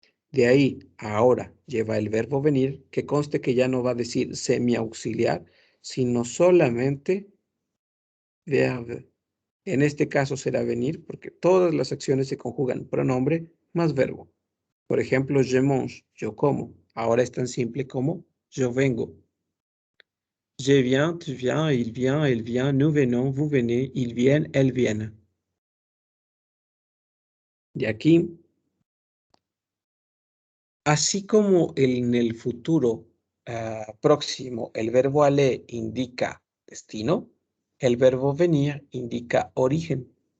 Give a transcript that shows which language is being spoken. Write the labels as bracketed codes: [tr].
[es] De ahí a ahora lleva el verbo venir, que conste que ya no va a decir semiauxiliar, sino solamente verbe. En este caso será venir porque todas las acciones se conjugan pronombre más verbo. Por ejemplo, [fr] je mange, [es] yo como. Ahora es tan simple como yo vengo. [fr] Je viens, tu viens, il vient, elle vient, nous venons, vous venez, ils viennent, elles viennent. [es] De aquí, así como en el futuro próximo el verbo aller indica destino, el verbo venir indica origen.